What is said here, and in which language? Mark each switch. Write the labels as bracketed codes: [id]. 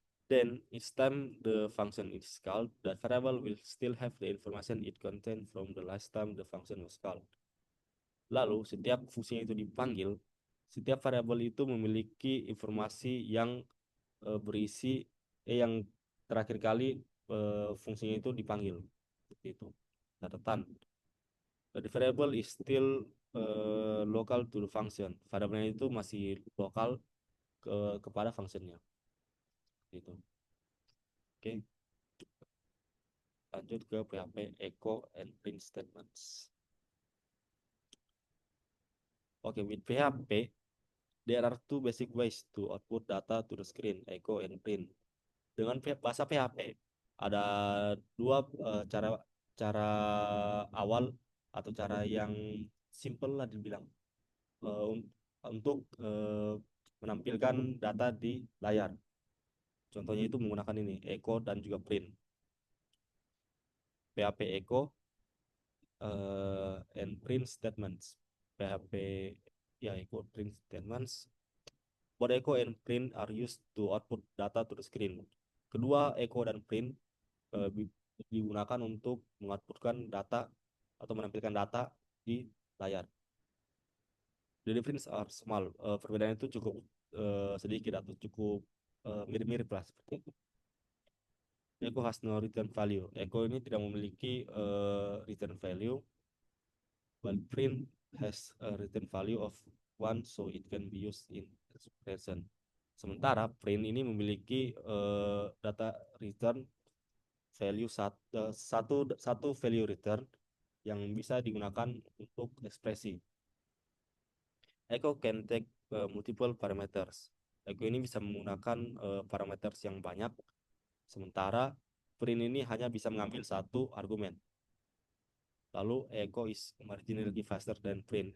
[en] Then each time the function is called, that variable will still have the information it contained from the last time the function was called. [id] Lalu setiap fungsinya itu dipanggil, setiap variabel itu memiliki informasi yang berisi yang terakhir kali fungsinya itu dipanggil. Seperti itu. Catatan. [en] The variable is still local to the function. [id] Variabelnya itu masih lokal kepada fungsinya. Gitu. Oke, lanjut ke PHP echo and print statements. [en] Oke, with PHP, there are two basic ways to output data to the screen, echo and print. [id] Dengan bahasa PHP, ada dua cara cara awal atau cara yang simple lah dibilang eh, un- untuk menampilkan data di layar. Contohnya itu menggunakan ini, echo dan juga print. [en] PHP echo and print statements. [id] PHP ya echo print statements. [en] Both echo and print are used to output data to the screen. [id] Kedua echo dan print digunakan untuk mengoutputkan data atau menampilkan data di layar. [en] The difference are small. [id] Perbedaan itu cukup sedikit atau cukup mirip-mirip lah seperti itu. [en] Echo has no return value. [id] Echo ini tidak memiliki return value, [en] while print has a return value of one, so it can be used in expression. [id] Sementara print ini memiliki data return value satu value return yang bisa digunakan untuk ekspresi. [en] Echo can take multiple parameters. Echo ini bisa menggunakan parameters yang banyak, [id] sementara print ini hanya bisa mengambil satu argumen. [en] Lalu echo is marginally faster than print.